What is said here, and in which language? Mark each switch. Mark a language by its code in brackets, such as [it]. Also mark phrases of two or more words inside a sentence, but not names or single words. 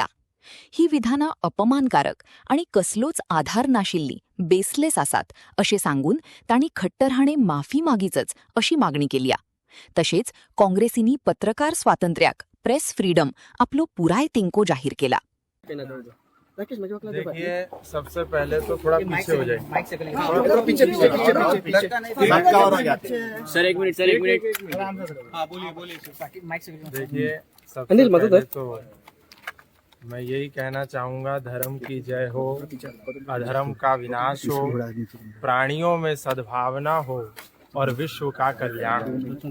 [kok] ही विधानां अपमानकारक आणि कसलोच आधार नाशिल्ली, बेसलेस आसात अशें सांगून तांणी खट्टर हाणे माफी मागीचच अशी मागणी केली. तशेंच काँग्रेसींनी पत्रकार स्वातंत्र्याक, [en] press freedom [kok] आपलो पुराय तेंको जाहीर केला. [hi] देखिए, सबसे पहले तो थोड़ा पीछे हो जाए। सर एक मिनट देखिए, सबसे पहले तो मैं यही कहना चाहूँगा, धर्म की जय हो, अधर्म का विनाश हो, प्राणियों में सद्भावना हो और विश्व का कल्याण हो।